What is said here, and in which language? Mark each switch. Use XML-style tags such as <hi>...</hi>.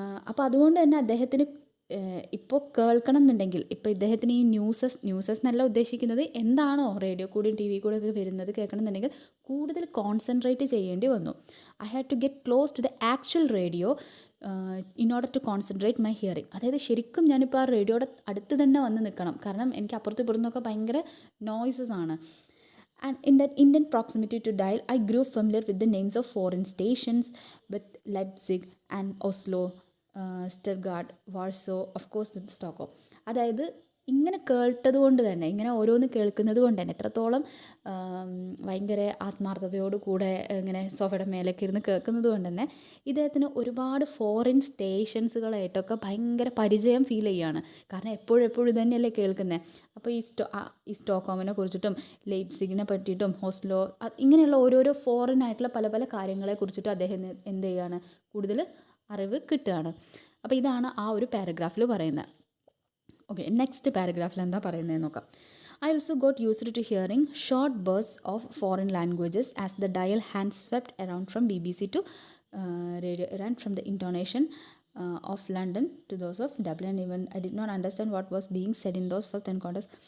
<ml>അപ്പോൾ അതുകൊണ്ട് തന്നെ അദ്ദേഹത്തിന് ഇപ്പോൾ കേൾക്കണം എന്നുണ്ടെങ്കിൽ ഇപ്പോൾ ഇദ്ദേഹത്തിന് ഈ ന്യൂസസ് എന്നല്ല ഉദ്ദേശിക്കുന്നത്, എന്താണോ റേഡിയോ കൂടിയും ടി വി കൂടെ ഒക്കെ വരുന്നത് കേൾക്കണം എന്നുണ്ടെങ്കിൽ കൂടുതൽ കോൺസെൻട്രേറ്റ് ചെയ്യേണ്ടി വന്നു.</ml> <en>I had to get close to the actual radio in order to concentrate my hearing.</en> <ml>അതായത് ശരിക്കും ഞാനിപ്പോൾ ആ റേഡിയോയുടെ അടുത്ത് തന്നെ വന്ന് നിൽക്കണം, കാരണം എനിക്ക് അപ്പുറത്തും ഇപ്പുറത്തുനിന്നൊക്കെ ഭയങ്കര നോയ്സസ് ആണ്.</ml> <en>And in that Indian proximity to dial, I grew familiar with the names of foreign stations, with Leipzig and Oslo, Stuttgart, Warsaw, of course with Stockholm.</en> <ml>അതായത് ഇങ്ങനെ കേട്ടത് കൊണ്ട് തന്നെ, ഇങ്ങനെ ഓരോന്ന് കേൾക്കുന്നത് കൊണ്ട് തന്നെ എത്രത്തോളം ഭയങ്കര ആത്മാർത്ഥതയോട് കൂടെ ഇങ്ങനെ സോഫയുടെ മേലേക്ക് ഇരുന്ന് കേൾക്കുന്നത് കൊണ്ട് തന്നെ ഇദ്ദേഹത്തിന് ഒരുപാട് ഫോറിൻ സ്റ്റേഷൻസുകളായിട്ടൊക്കെ ഭയങ്കര പരിചയം ഫീൽ ചെയ്യുകയാണ്. കാരണം എപ്പോഴും ഇത് തന്നെയല്ലേ കേൾക്കുന്നത്. അപ്പോൾ ഈ സ്റ്റോക്ക്ഹോമിനെ കുറിച്ചിട്ടും ലെയ്പ്സിഗിനെ പറ്റിയിട്ടും ഓസ്ലോ ഇങ്ങനെയുള്ള ഓരോരോ ഫോറിൻ ആയിട്ടുള്ള പല പല കാര്യങ്ങളെ കുറിച്ചിട്ടും അദ്ദേഹം എന്ത് ചെയ്യുകയാണ്, കൂടുതൽ അറിവ് കിട്ടുകയാണ്. അപ്പോൾ ഇതാണ് ആ ഒരു പാരഗ്രാഫിൽ പറയുന്നത്. ഓക്കെ, നെക്സ്റ്റ് പാരഗ്രാഫിൽ എന്താ പറയുന്നത് നോക്കാം.</ml> <en>I also got used to hearing short bursts of foreign languages as the dial hand swept around from BBC to Radio Iran, from the intonation of London to those of Dublin. Even I did not understand what was being said in those first encounters.</en>